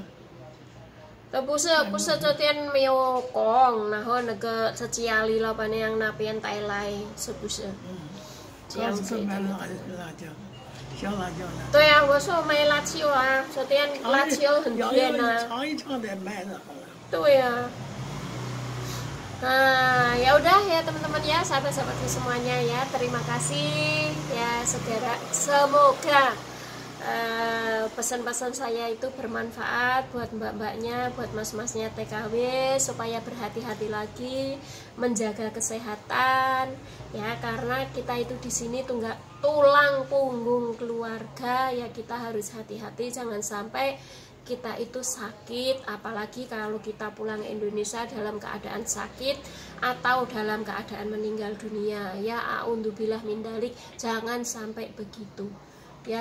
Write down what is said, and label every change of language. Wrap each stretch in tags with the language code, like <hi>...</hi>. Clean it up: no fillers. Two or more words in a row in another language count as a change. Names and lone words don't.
<zh>都不是昨天没有讲，然后那个家里老板娘那边带来，是不是？这样子。买辣椒，小辣椒呢？对啊，我说买辣椒啊，昨天辣椒很甜啊。尝一尝再买的好了。对啊。</zh> <id>Nah, ya udah ya teman-teman ya, sahabat-sahabatku semuanya ya, terima kasih ya, semoga pesan-pesan saya itu bermanfaat buat mbak-mbaknya, buat mas-masnya TKW, supaya berhati-hati lagi menjaga kesehatan ya, karena kita itu di sini tulang punggung keluarga ya, kita harus hati-hati jangan sampai kita itu sakit, apalagi kalau kita pulang Indonesia dalam keadaan sakit atau dalam keadaan meninggal dunia ya,</id> <ar>أعوذ بالله من ذلك,</ar> <id>jangan sampai begitu ya.</id>